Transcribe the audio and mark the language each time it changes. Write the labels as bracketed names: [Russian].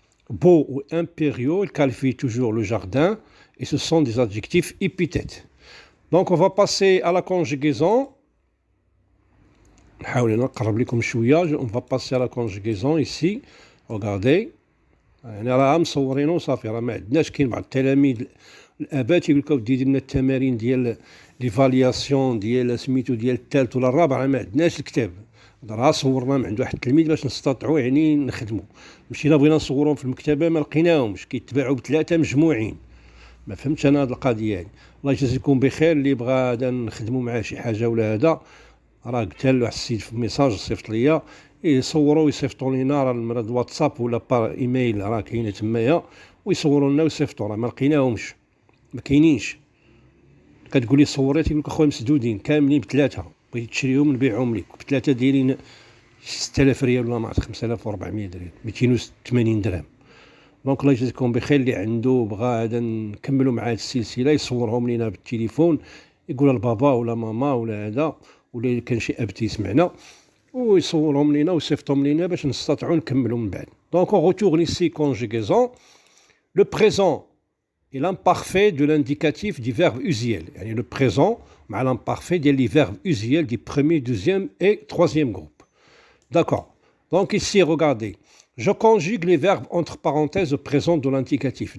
[French] Beau ou impériaux, il qualifie toujours le jardin, et ce sont des adjectifs épithètes. Donc, on va passer à la conjugaison. On va passer à la conjugaison ici. Regardez. [Arabic] انا راه مصورينه وصافي، راه ما عندناش. كاين بعض التلاميذ الاباء تيقول لك اودي دير لنا التمارين ديال ليفالياسيون ديال سميتو ديال الثالث ولا الرابع، راه ما عندناش الكتاب، راه صورنا من عند واحد التلميذ باش نستطيعوا يعني نخدموا. مشينا بغينا نصورهم في المكتبه ما لقيناهمش، كيتباعوا بثلاثه مجموعين. ما فهمتش انا هذه القضيه يعني. الله يجازيكم بخير اللي بغى هذا نخدموا معاه شي حاجه ولا هذا، راه قلت له السيد في ميساج صيفط ليا يصوروا ويصيفطوا لينا، راه المرض واتساب ولا بار ايميل راه كاينه تمايا، ويصوروا لنا ويصيفطوا، راه ما لقيناهمش، ما كاينينش. كتقول لي صوريت، يقول لك اخويا مسدودين كاملين بثلاثه، بغيتي تشريهم نبيعهم لك بثلاثه دايرين 6000 ريال ولا ما عرفت 5400 ريال 280 درهم. دونك الله يجازيكم بخير اللي عنده بغى هذا نكملوا مع هذه السلسله يصورهم لينا بالتليفون، يقول لبابا ولا ماما ولا هذا، ولا كان شي اب تيسمعنا ويصورهم لينا ويصيفطهم لينا باش نستطيعوا نكملوا من بعد. [French] دونك on retourne ici conjugaison. Le présent est l'imparfait de l'indicatif du verbe usuel. يعني le présent مع l'imparfait ديال les verbes usuels du premier, deuxième et troisième groupe. D'accord. Donc ici regardez, je conjugue les verbes entre parenthèses au présent de l'indicatif.